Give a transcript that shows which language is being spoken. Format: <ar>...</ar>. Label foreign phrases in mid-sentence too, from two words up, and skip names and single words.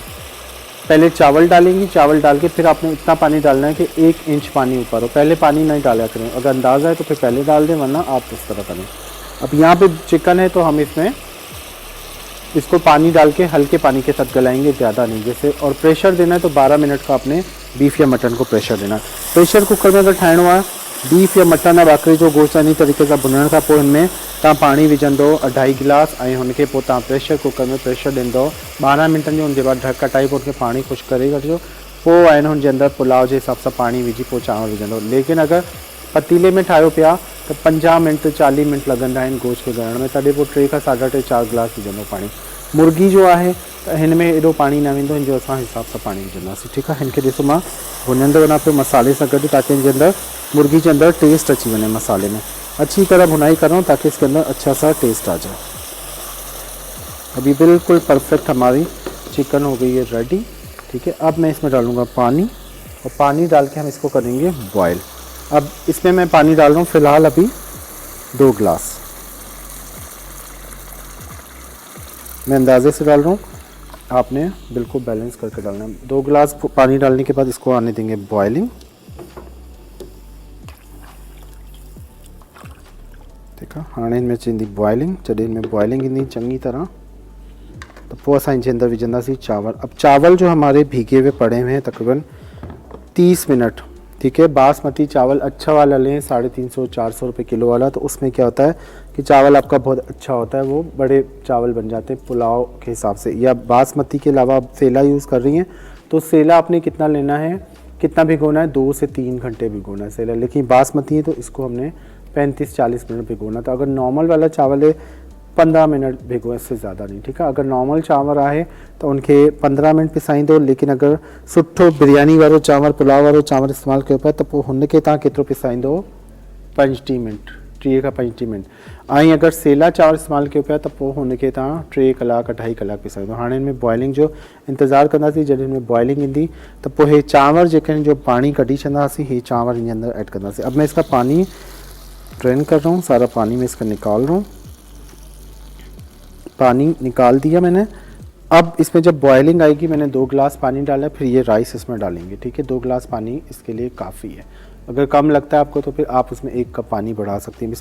<hi>पहले चावल डालेंगे, चावल डाल के फिर आपने इतना पानी डालना है कि 1 इंच पानी ऊपर हो। पहले पानी नहीं डाला करें, अगर अंदाज़ा है तो फिर पहले डाल दें, वरना आप इस तरह करें। अब यहाँ पे चिकन है तो हम इसमें इसको पानी डाल के हल्के पानी के साथ गलाएंगे, ज़्यादा नहीं जैसे। और प्रेशर देना है तो 12 मिनट का आपने बीफ या मटन को प्रेशर देना है।</hi> <sd>प्रेशर कुकर में अगर ठाहिणो आहे बीफ या मटन, बाक़ी जो गोश्त इन तरीक़े सां भुनण खां पोइ हिनमें तव्हां पाणी विझंदो 2.5 गिलास ऐं हुनखे पोइ तव्हां प्रेशर कुकर में प्रेशर ॾींदो 12 मिंटनि जो। हुनजे बाद ढक हटाई पोइ हुनखे पाणी खुश्क करे वठिजो। पोइ आहे न हुनजे अंदरि पुलाव जे हिसाब सां पाणी विझी पोइ चांवर विझंदो। लेकिन अगर पतीले में ठाहियो पिया तो 50 मिनट 40 मिनट लगंदा आहिनि गोश्त खे गलण में, तॾहिं पोइ 3 खां 3.5 4 गिलास विझंदो पाणी। मुर्गी जो आहे त हिन में एॾो पाणी न वेंदो, हिनजो असां हिसाब सां पाणी विझंदासीं, ठीकु आहे। हिनखे ॾिसो मां भुनंदो वञा पियो मसाले सां गॾु, ताकि हिनजे अंदरि</sd> <hi>मुर्गी के अंदर टेस्ट अच्छी बने, मसाले में अच्छी तरह भुनाई करो ताकि इसके अंदर अच्छा सा टेस्ट आ जाए। अभी बिल्कुल परफेक्ट हमारी चिकन हो गई है रेडी, ठीक है। अब मैं इसमें डालूँगा पानी, और पानी डाल के हम इसको करेंगे बॉयल। अब इसमें मैं पानी डाल रहा हूँ फ़िलहाल अभी 2 गिलास, मैं अंदाजे से डाल रहा हूँ, आपने बिल्कुल बैलेंस करके डालना है। 2 गिलास पानी डालने के बाद इसको आने देंगे बॉयलिंग, ठीक है।</hi> <sd>हाँ इनमें चींदी बॉयलिंग, जॾहिं इनमें बॉयलिंग ईंदी चंगी तरह तो पोइ असां इनके अंदर विझंदासीं चावल।</sd> <hi>अब चावल जो हमारे भीगे हुए पड़े हुए हैं तकरीबन 30 मिनट, ठीक है। बासमती चावल अच्छा वाला लें, 350-400 रुपये किलो वाला, तो उसमें क्या होता है कि चावल आपका बहुत अच्छा होता है, वो बड़े चावल बन जाते हैं पुलाव के हिसाब से। या बासमती के अलावा आप सेला यूज़ कर रही हैं तो सेला आपने कितना लेना है, कितना भिगोना है, 2 से 3 घंटे भिगोना है सेला। लेकिन बासमती है तो इसको हमने 35-40 मिनट भिगोना। तो अगर नॉर्मल वाला चावल है 15 मिनट भिगो, इससे ज़्यादा नहीं, ठीक है।</hi> <sd>अगर नॉर्मल चांवर आहे तो उनके 15 मिनट पिसाईंदो। लेकिन अगर सुठो बिरयानी वारो चांवर, पुलाव वारो चांवर इस्तेमालु कयो पिया त पोइ हुनखे तव्हां केतिरो पिसाईंदो, 35 मिनट, 30 खां 35 मिनट। ऐं अगर सेला चांवर इस्तेमालु कयो पिया त पोइ हुनखे तव्हां 3 कलाक 2.5 कलाक पिसाईंदो। हाणे हिनमें बॉइलिंग जो इंतज़ारु कंदासीं, जॾहिं हिनमें बॉइलिंग ईंदी त पोइ हे चांवर जेके आहिनि जो पानी कढी छॾंदासीं, हे चांवर हिन अंदर ऐड कंदासीं।</sd> <hi>अब मैं इसका पानी ड्रेन कर रहा हूँ, सारा पानी मैं इसका निकाल रहा हूँ, पानी निकाल दिया मैंने। अब इसमें जब बॉयलिंग आएगी, मैंने 2 गिलास पानी डाला, फिर ये राइस इसमें डालेंगे, ठीक है। 2 गिलास पानी इसके लिए काफ़ी है। अगर कम लगता है आपको तो फिर आप उसमें 1 कप पानी बढ़ा सकते हैं।</hi>